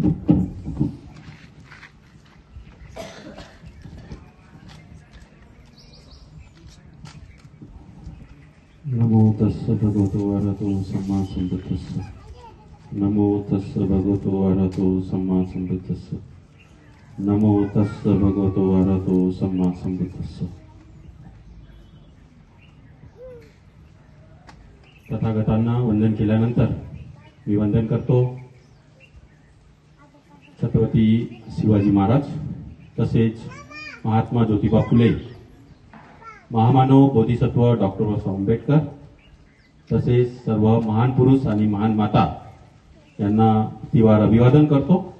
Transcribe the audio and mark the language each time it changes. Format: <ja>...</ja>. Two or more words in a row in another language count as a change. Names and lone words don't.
<pi>नमो तस्स भगवतो अरहतो सम्मा सम्बुद्धस्स। नमो तस्स भगवतो अरहतो सम्मा सम्बुद्धस्स। नमो तस्स भगवतो अरहतो सम्मा सम्बुद्धस्स।</pi> <mr>तथागतांना वंदन केल्यानंतर मी वंदन करतो छत्रपती शिवाजी महाराज तसेच महात्मा ज्योतिबा फुले, महामानव बोधिसत्व डॉक्टर बाबासाहेब आंबेडकर तसेच सर्व महान पुरुष आणि महान माता यांना तिवार अभिवादन करतो।</mr>